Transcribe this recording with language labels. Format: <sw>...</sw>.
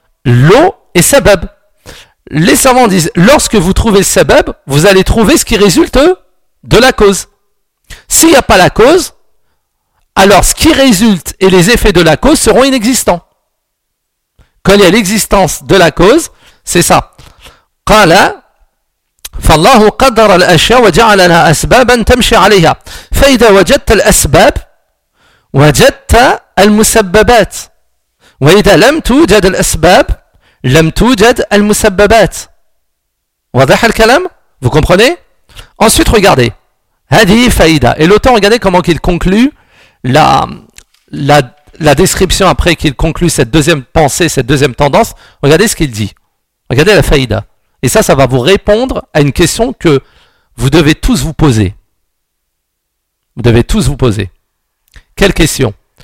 <fr>L'eau est sabab. Les savants disent, lorsque vous trouvez le sabab, vous allez trouver ce qui résulte de la cause. S'il n'y a pas la cause, alors ce qui résulte et les effets de la cause seront inexistants. Quand il y a l'existence de la cause, c'est ça.</fr> <ar>قال فالله قدر الأشياء وجعل لها أسبابا تمشي عليها فإذا وجدت الأسباب وجدت المسببات وإذا لم توجد الأسباب لم توجد المسببات. واضح الكلام؟</ar> <fr>Vous comprenez? Ensuite, regardez.</fr> <ar>هذه فائدة.</ar> <fr>Et l'auteur, regardez comment qu'il conclut la description après qu'il conclut cette deuxième pensée, cette deuxième tendance. Regardez ce qu'il dit. Regardez la faïda. Et ça va vous répondre à une question que vous devez tous vous poser. Vous devez tous vous poser. Quelle question?</fr>